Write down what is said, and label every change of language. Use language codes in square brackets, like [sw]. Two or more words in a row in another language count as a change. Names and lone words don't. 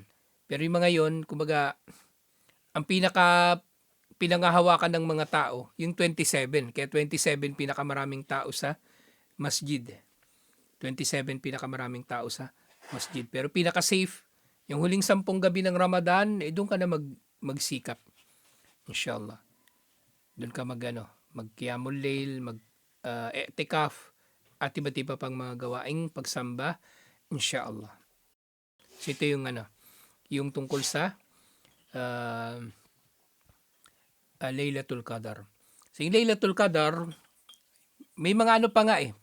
[tl] Pero yung mga yon, kumbaga, ang pinangahawakan ng mga tao, yung 27. Kaya 27 pinakamaraming tao sa masjid. 27 pinakamaraming tao sa masjid. Pero pinaka-safe, yung huling 10 gabi ng Ramadan, doon ka na magsikap. Inshallah. Doon ka mag- [ar] قيام الليل, [tl] i'tikaf, at iba't-iba pang mga gawaing pagsamba, inshallah. So ito yung tungkol sa Laylatul Qadar. So yung Laylatul Qadar, may mga pa nga eh.